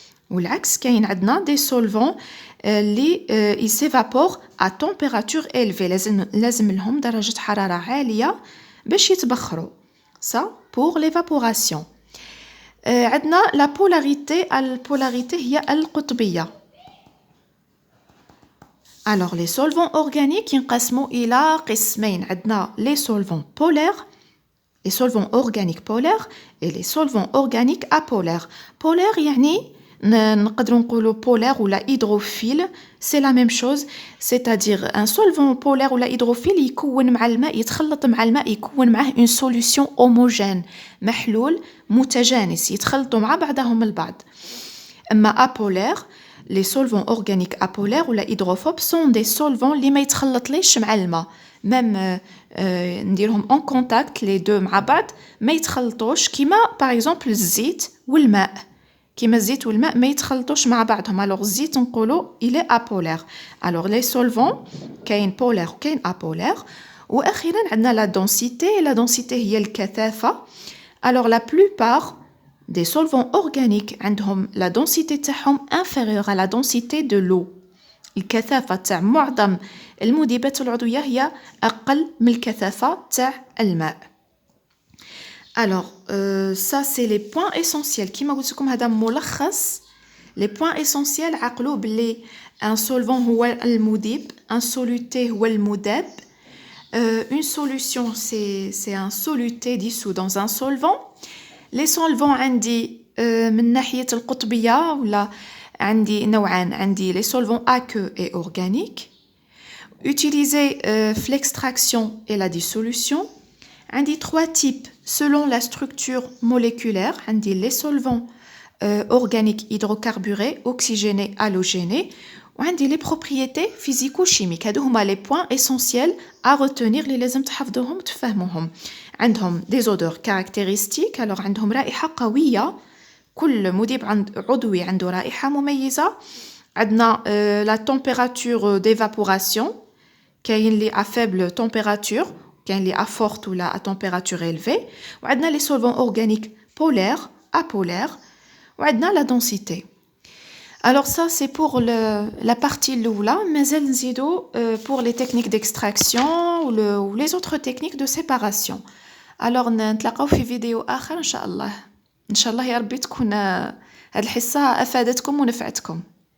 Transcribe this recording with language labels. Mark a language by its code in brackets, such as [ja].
[ar] والعكس كاين عندنا [fr] des solvants اللي ils s'évaporent à température élevée. [ar] لازم لهم درجة حرارة عالية باش يتبخروا. [fr] Ça pour l'évaporation. عندنا la polarité. [ar] البولاريتي هي القطبية. [fr] Alors les solvants organiques [ar] ينقسموا إلى قسمين. [fr] عندنا les solvants polaires, les solvants organiques polaires et les solvants organiques apolaires. Polaire يعني نقدروا نقولوا polaire ou la hydrophile, c'est la même chose, c'est-à-dire un solvant polaire ou la hydrophile [ar] يكون مع الماء يتخلط مع الماء يكون معه une solution homogène, محلول متجانس يتخلطوا مع بعضهم البعض. [fr] أما apolaire, les solvants organiques apolaires ou la hydrophobe sont des solvants [ar] اللي ما يتخلطليش مع الماء. même نديرهم [fr] en contact les deux [ar] مع بعض ما يتخلطوش كيما par exemple الزيت والماء. كيما الزيت والماء ما يتخلطوش مع بعضهم. [fr] alors الزيت نقولوا il est apolaire. alors les solvants كاين polaire وكاين apolaire. واخيرا عندنا la densité. la densité هي الكثافة. alors la plupart des solvants organiques عندهم la densité تاعهم inférieure à la densité de l'eau. [ar] الكثافة تاع معظم المذيبات العضوية هي أقل من الكثافة تاع الماء. [fr] Alors, ça c'est les points essentiels. [ar] كيما قلت لكم هذا ملخص. [fr] Les points essentiels عقلوا بلي un solvant [ar] هو المذيب, [fr] un soluté [ar] هو المذاب. [fr] Une solution c'est un soluté dissous dans un solvant. [ar] Les solvants عندي من ناحية القطبية ولا عندي نوعان. [fr] عندي les solvants aqueux et organiques utilisés l'extraction et la dissolution. عندي trois types selon la structure moléculaire. عندي les solvants organiques hydrocarburés, oxygénés, halogénés. وعندي les propriétés physico-chimiques. [ar] هادو هما [fr] les points essentiels à retenir [ar] اللي لازم تحفظوهم وتفهموهم. [fr] عندهم des odeurs caractéristiques. [ar] alors عندهم رائحة قوية. كل مذيب عضوي عنده رائحة مميزة. [fr] عندنا la température d'évaporation. كاين اللي à faible température, كاين اللي à forte ou à température élevée. وعندنا les solvants organiques polaires, apolaires. وعندنا la densité. Alors ça c'est pour la partie الأولى. [ar] مازال نزيدو [fr] pour les techniques d'extraction ou les autres techniques de séparation. [ar] Alors نتلاقاو في فيديو آخر إن شاء الله. إن شاء الله يا ربي تكون هذه الحصة أفادتكم ونفعتكم.